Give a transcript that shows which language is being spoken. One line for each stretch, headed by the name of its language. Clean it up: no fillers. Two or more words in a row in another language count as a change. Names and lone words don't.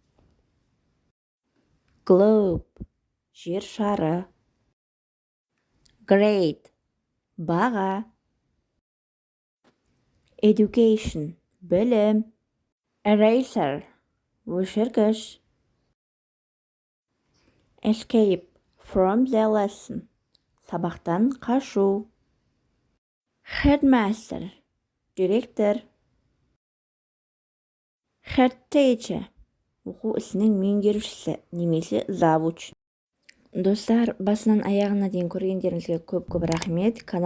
Kazakh: Globe, жер шары. Grade, баға. Education, білім. Eraser, өшіргіш.
English: Escape from the lesson,
Kazakh: сабақтан қашу. Headmaster, директор.
English: Head teacher,
Kazakh: оқу ісінің меңгерушісі немесе завуч. Достар, басынан аяғына дейін көргендеріңізге көп рахмет.